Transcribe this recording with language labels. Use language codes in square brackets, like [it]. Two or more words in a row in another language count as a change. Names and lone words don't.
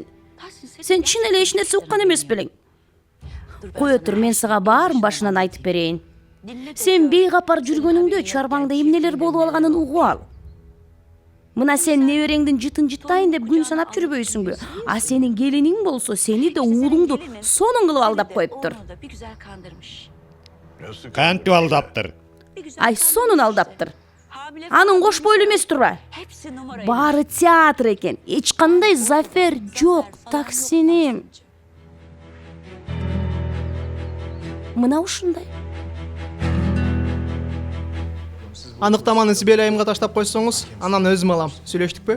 [ky] Сен чын эле эч нерсе уккан эмес белең. Кое тур, мен сага баарын башынан айтып берейин. Сен бейкапар жүргөнүңдө чарбаңда эмнелер болуп алганын угуп ал. Мына сен небереңдин жытын жыттайын деп күн санап жүрбөйсүңбү? А сенин келиниң болсо сени да уулуңду сонун кылып алдап коюптур. [tr] Onu da bir güzel kandırmış. [ky] Кантип алдаптыр? Ай, сонун алдаптыр. [tr] Hamile [ky] Анын кош бойлуу эмес турбайбы? [tr] hepsi numara. [ky] Баары театр экен. Эч кандай зафер жок, Таксиним. Мына ушундай. Аныктаманы Сибел айымга таштап койсоңуз, анан өзүм алам. Сүйлөштүкпү?